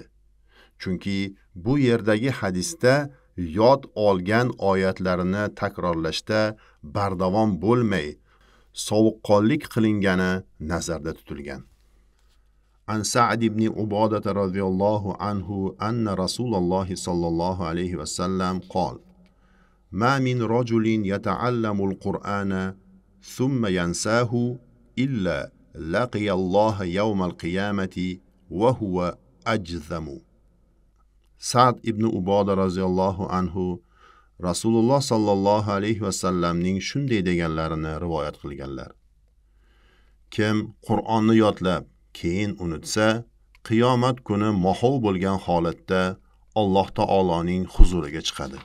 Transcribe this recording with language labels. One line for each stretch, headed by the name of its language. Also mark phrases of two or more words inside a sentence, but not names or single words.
Uzbek: Chunki bu yerdagi hadisda yod olgan oyatlarini takrorlashda bardavom bo'lmay, sovuqqonlik qilingani nazarda tutilgan.
Arabic: عن سعد بن عبادة رضي الله عنه أن رسول الله صلى الله عليه وسلم قال ما من رجل يتعلم القرآن ثم ينساه إلا لقي الله يوم القيامة وهو أجذم.
Uzbek: Sa'd ibn Ubodah
Arabic: رضي الله عنه
Uzbek: Rasululloh
Arabic: صلى الله عليه وسلم
Uzbek: shunday deganlarini rivoyat qilganlar: Kim Qur'onni yodlab keyin unutsa, qiyomat kuni mahov bo'lgan holatda Alloh taoloning huzuriga chiqadi.